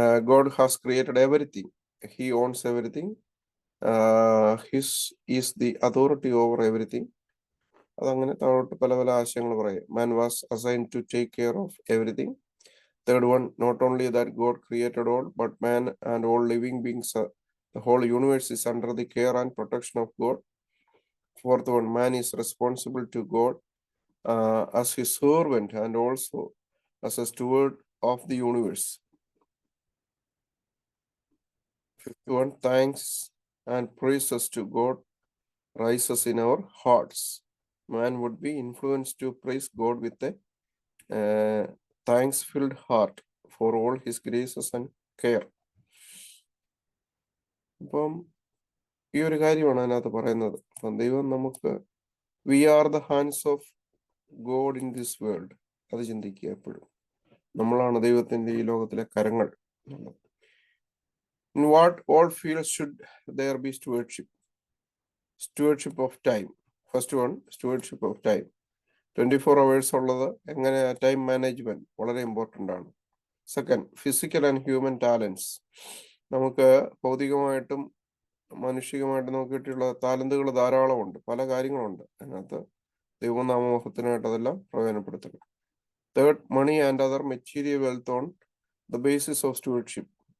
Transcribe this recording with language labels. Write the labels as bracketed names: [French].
[English] God has created everything. He owns everything. His is the authority over everything. [Malayalam] അതങ്ങനെ താഴോട്ട് പല പല ആശയങ്ങൾ പറയും. [English] Man was assigned to take care of everything. Third one, not only that God created all, but man and all living beings, the whole universe is under the care and protection of God. Fourth one, man is responsible to God as his servant and also as a steward of the universe. Fifth one, thanks and praises to God rises in our hearts. Man would be influenced to praise God with a thanks-filled heart for all his graces and care. [Malayalam] അപ്പം ഈ ഒരു കാര്യമാണ് അതിനകത്ത് പറയുന്നത്. അപ്പം ദൈവം നമുക്ക് [English] We are the hands of God in this world. [Malayalam] അത് ചിന്തിക്കുക എപ്പോഴും. നമ്മളാണ് ദൈവത്തിന്റെ ഈ ലോകത്തിലെ കരങ്ങൾ. [English] In what all fields should there be stewardship? Stewardship of time. First one, stewardship of time. [Malayalam] 24 hours ഉള്ളത് എങ്ങനെ ടൈം മാനേജ്മെന്റ് വളരെ ഇമ്പോർട്ടൻ്റ് ആണ്. [English] Second, physical and human talents. [Malayalam] നമുക്ക് ഭൗതികമായിട്ടും മാനുഷികമായിട്ടും നമുക്ക് കിട്ടിയുള്ള ടാലന്റുകൾ ധാരാളമുണ്ട്, പല കാര്യങ്ങളുണ്ട് അതിനകത്ത്. ദൈവനാമോഹത്തിനായിട്ട് അതെല്ലാം പ്രയോജനപ്പെടുത്തണം. [English] Third, money and other material wealth on the basis of stewardship.